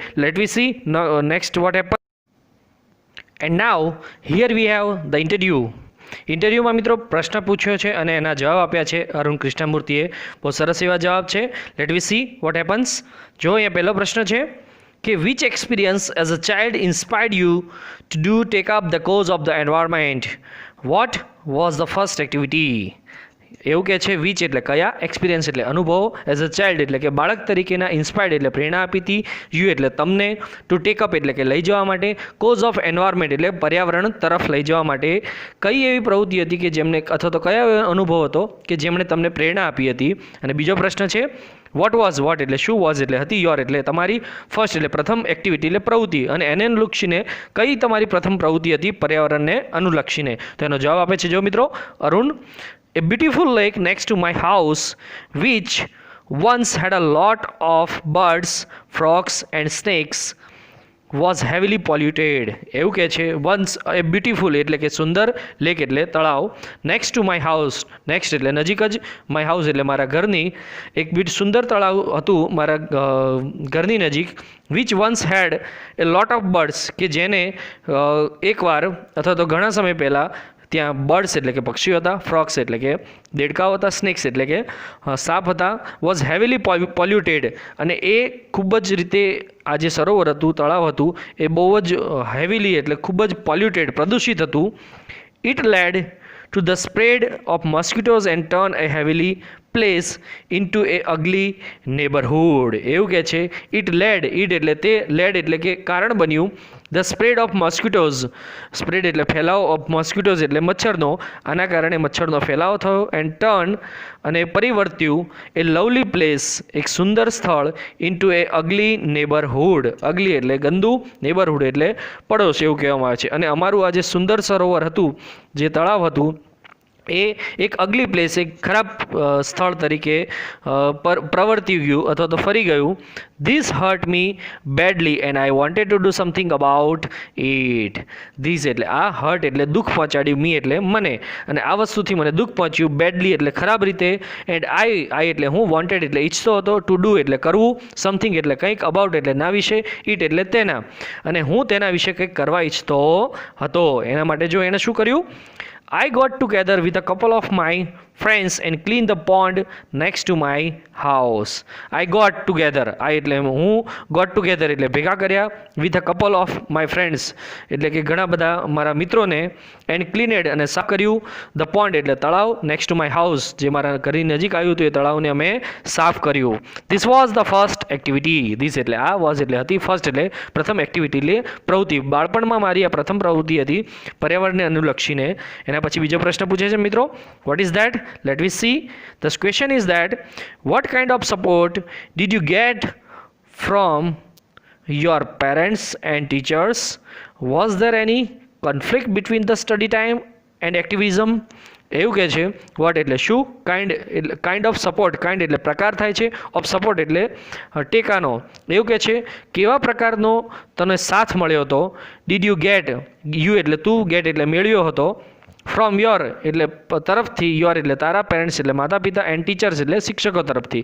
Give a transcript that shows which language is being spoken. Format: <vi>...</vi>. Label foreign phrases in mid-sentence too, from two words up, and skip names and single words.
<en>let we see next what happen. and now here we have the interview.</en> <gu>ઇન્ટરવ્યૂમાં મિત્રો પ્રશ્ન પૂછ્યો છે અને એના જવાબ આપ્યા છે અરુણ કૃષ્ણમૂર્તિએ. બહુ સરસ એવા જવાબ છે.</gu> <en>let we see what happens.</en> <gu>જો અહીંયા પહેલો પ્રશ્ન છે કે</gu> <en>which experience as a child inspired you to take up the cause of the environment? what was the first activity?</en> <gu>એવું કે છે વિચ એટલે કયા, એક્સપિરિયન્સ એટલે અનુભવ,</gu> <en>as a child</en> <gu>એટલે કે બાળક તરીકેના, ઇન્સ્પાયર્ડ એટલે પ્રેરણા આપી હતી, યુ એટલે તમને,</gu> <en>to take up</en> <gu>એટલે કે લઈ જવા માટે,</gu> <en>cause of environment</en> <gu>એટલે પર્યાવરણ તરફ લઈ જવા માટે. કઈ એવી પ્રવૃત્તિ હતી કે જેમને અથવા તો કયા એવો અનુભવ હતો કે જેમણે તમને પ્રેરણા આપી હતી? અને બીજો પ્રશ્ન છે</gu> <en>what was,</en> <gu>વોટ એટલે શું, વોઝ એટલે હતી, યોર એટલે તમારી, ફર્સ્ટ એટલે પ્રથમ, એક્ટિવિટી એટલે પ્રવૃત્તિ, અને એને અનુલક્ષીને કઈ તમારી પ્રથમ પ્રવૃત્તિ હતી પર્યાવરણને અનુલક્ષીને? તો એનો જવાબ આપે છે જો મિત્રો અરુણ.</gu> <en>A beautiful lake next to my house, which once had a lot of birds, frogs, and snakes, was heavily polluted.</en> <gu>એવું કે છે</gu> <en>once a beautiful</en> <gu>એટલે કે સુંદર, લેક એટલે તળાવ,</gu> <en>next to my house, next</en> <gu>એટલે નજીક જ,</gu> <en>my house</en> <gu>એટલે મારા ઘરની, એક સુંદર તળાવ હતું મારા ઘરની નજીક,</gu> <en>which once had a lot of birds</en> <gu>કે જેને એકવાર અથવા તો ઘણા સમય પહેલાં ત્યાં બર્ડ્સ એટલે કે પક્ષીઓ હતા, ફ્રોક્સ એટલે કે દેડકાઓ હતા, સ્નેક્સ એટલે કે સાપ હતા,</gu> <en>was heavily polluted</en> <gu>અને એ ખૂબ જ રીતે આ જે સરોવર હતું, તળાવ હતું એ બહુ જ હેવીલી એટલે ખૂબ જ પોલ્યુટેડ, પ્રદૂષિત હતું.</gu> <en>it led to the spread of mosquitoes and turn a heavily place into a ugly neighborhood.</en> <gu>એવું કે છે</gu> <en>it led, it</en> <gu>એટલે તે, led એટલે કે કારણ બન્યું,</gu> <en>the spread of mosquitoes, spread</en> <gu>એટલે ફેલાવો,</gu> <en>of mosquitoes</en> <gu>એટલે મચ્છરનો, આના કારણે મચ્છરનો ફેલાવો થયો,</gu> <en>and turn</en> <gu>અને પરિવર્ત્યું,</gu> <en>a lovely place</en> <gu>એક સુંદર સ્થળ,</gu> <en>into a ugly neighborhood, ugly</en> <gu>એટલે ગંદુ, neighborhood એટલે પડોશ એવું કહેવામાં આવે છે. અને અમારું આ જે સુંદર સરોવર હતું, જે તળાવ હતું એ એક</gu> <en>ugly place,</en> <gu>એક ખરાબ સ્થળ તરીકે પ્રવર્તી ગયું અથવા તો ફરી ગયું.</gu> <en>this hurt me badly and I wanted to do something about it.</en> <gu>ધીસ એટલે આ, હર્ટ એટલે દુઃખ પહોંચાડ્યું, મી એટલે મને, અને આ વસ્તુથી મને દુઃખ પહોંચ્યું, બેડલી એટલે ખરાબ રીતે,</gu> <en>and I</en> <gu>એટલે હું, વોન્ટેડ એટલે ઈચ્છતો હતો,</gu> <en>to do</en> <gu>એટલે કરવું, સમથિંગ એટલે કંઈક, અબાઉટ એટલે ના વિશે, ઇટ એટલે તેના, અને હું તેના વિશે કંઈક કરવા ઈચ્છતો હતો. એના માટે જો એણે શું કર્યું?</gu> <en>I got together with a couple of my friends and cleaned the pond next to my house. I got together, I</en> <gu>એટલે હું,</gu> <en>got together</en> <gu>એટલે ભેગા કર્યા,</gu> <en>with a couple of my friends</en> <gu>એટલે કે ઘણા બધા મારા મિત્રોને,</gu> <en>and cleaned</en> <gu>અને સાફ કર્યું,</gu> <en>the pond</en> <gu>એટલે તળાવ,</gu> <en>next to my house</en> <gu>જે મારા ઘરની નજીક આવ્યું હતું એ તળાવને અમે સાફ કર્યું.</gu> <en>This was the first activity.</en> <gu>This એટલે આ, was એટલે હતી, first એટલે પ્રથમ, activity એટલે પ્રવૃત્તિ. બાળપણમાં મારી આ પ્રથમ પ્રવૃત્તિ હતી પર્યાવરણને અનુલક્ષીને. એના પછી બીજો પ્રશ્ન પૂછે છે મિત્રો,</gu> <en>what is that? Let me see. The question is that what kind of support did you get from your parents and teachers? Was there any conflict between the study time and activism?</en> <gu>એવું કહે છે વોટ એટલે શું,</gu> <en>kind of support,</en> <gu>કાઇન્ડ એટલે પ્રકાર થાય છે,</gu> <en>of support</en> <gu>એટલે ટેકાનો. એવું કહે છે કેવા પ્રકારનો તને સાથ મળ્યો હતો,</gu> <en>did you get,</en> <gu>યુ એટલે તું, ગેટ એટલે મેળવ્યો હતો,</gu> <en>from your</en> <gu>એટલે તરફથી, યોર એટલે તારા, પેરેન્ટ્સ એટલે માતા પિતા,</gu> <en>and teachers</en> <gu>એટલે શિક્ષકો તરફથી.</gu>